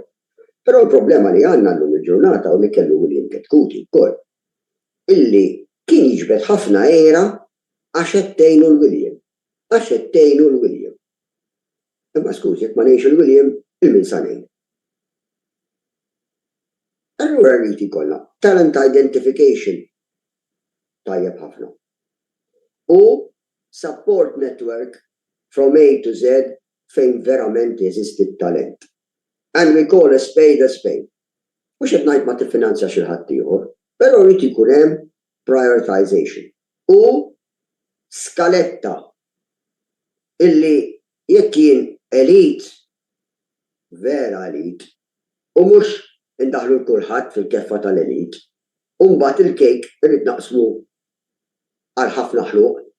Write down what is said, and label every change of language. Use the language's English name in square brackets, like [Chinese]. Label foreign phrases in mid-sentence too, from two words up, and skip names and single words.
[Maltese] Però l-problema li għandna llum il-ġurnata u li kellu William Ketkuti wkoll illi kien jiġbed ħafna era għax qed tgħinu l-William. Għax qed tgħinu l-William. Imma skużi, jekk ma ngħinx il-William, il-min sa ngħin. Allura rrid ikollna [English] talent identification [Maltese] tajjeb ħafna. [English] U support network from A to Z [Maltese] fejn verament jeżisti t-talent. [English] And we call a spade a spade. [Maltese] Mhux qed ngħid ma tiffinanzja xi ħadd ieħor, però rrid ikun hemm prioritization. U skaletta illi jekk jien elit, vera elit, u mhux indaħlu kulħadd fil-keffa tal-elit, u mbagħad il-kejk irid naqsmu għal ħafna ħluq.